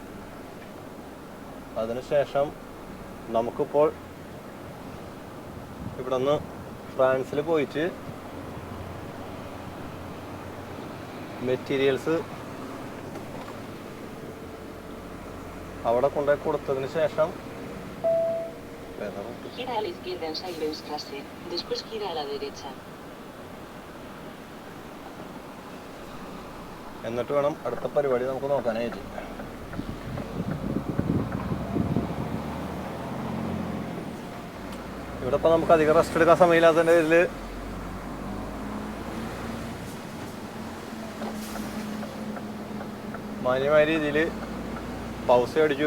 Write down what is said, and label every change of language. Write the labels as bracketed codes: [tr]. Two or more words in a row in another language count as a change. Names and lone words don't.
[ml] അതിനുശേഷം നമുക്കിപ്പോൾ ഇവിടെ നിന്ന് ഫ്രാൻസിൽ പോയിട്ട് മെറ്റീരിയൽസ് അവിടെ കൊണ്ടുപോയി കൊടുത്തതിന് ശേഷം [es] Gira a la izquierda en Seibenstrasse, después gira a la derecha. [ml] എന്നിട്ട് വേണം അടുത്ത പരിപാടി നമുക്ക് നോക്കാനായിട്ട്. ഇവിടെ ഇപ്പോൾ നമുക്ക് അധികം റെസ്റ്റ് എടുക്കാൻ സമയമില്ലാത്തതിൻ്റെ പേരിൽ മാന്യമായ രീതിയിൽ പൗസ് അടിച്ചു.